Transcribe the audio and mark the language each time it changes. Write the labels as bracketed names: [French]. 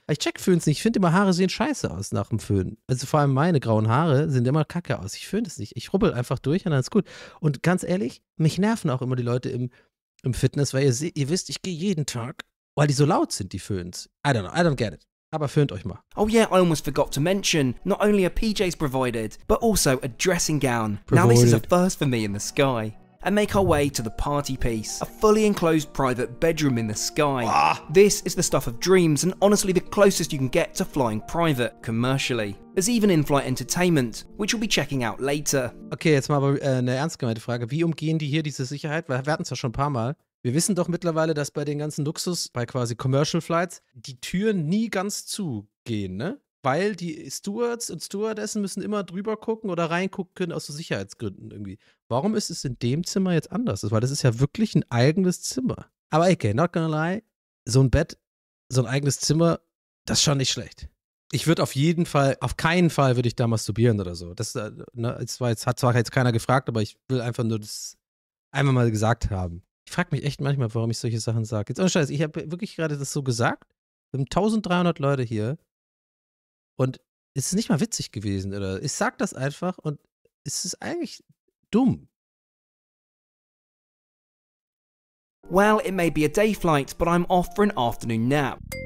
[German] Ich check Föhns nicht. Ich finde immer, Haare sehen scheiße aus nach dem Föhn. Also vor allem meine grauen Haare sehen immer kacke aus. Ich föhne das nicht. Ich rubbel einfach durch und dann ist gut. Und ganz ehrlich, mich nerven auch immer die Leute im Fitness, weil ihr wisst, ich gehe jeden Tag, weil die so laut sind, die Föhns. [English] I don't know, I don't get it. [German] Aber föhnt euch mal. [English] Oh yeah, I almost forgot to mention, not only are PJs provided, but also a dressing gown. Now this is a first for me in the sky. And make our way to the party piece, a fully enclosed private bedroom in the sky. This is the stuff of dreams and honestly the closest you can get to flying private, commercially. There's even in-flight entertainment, which we'll be checking out later. [German] Okay, jetzt mal aber eine ernst gemeinte Frage. Wie umgehen die hier diese Sicherheit? Weil wir hatten es ja schon ein paar Mal. Wir wissen doch mittlerweile, dass bei den ganzen Luxus, bei quasi Commercial Flights, die Türen nie ganz zugehen, ne? Weil die Stewards und Stewardessen müssen immer drüber gucken oder reingucken können aus so Sicherheitsgründen irgendwie. Warum ist es in dem Zimmer jetzt anders? Weil das ist ja wirklich ein eigenes Zimmer. Aber okay, [English] not gonna lie, [German] so ein Bett, so ein eigenes Zimmer, das ist schon nicht schlecht. Ich würde auf keinen Fall würde ich da masturbieren oder so. Das hat zwar jetzt keiner gefragt, aber ich will einfach nur das einmal mal gesagt haben. Ich frage mich echt manchmal, warum ich solche Sachen sage. Jetzt ohne Scheiß, ich habe wirklich gerade das so gesagt. Wir haben 1300 Leute hier und es ist nicht mal witzig gewesen, oder? Ich sag das einfach und es ist eigentlich dumm. [English] Well, it may be a day flight, but I'm off for an afternoon nap.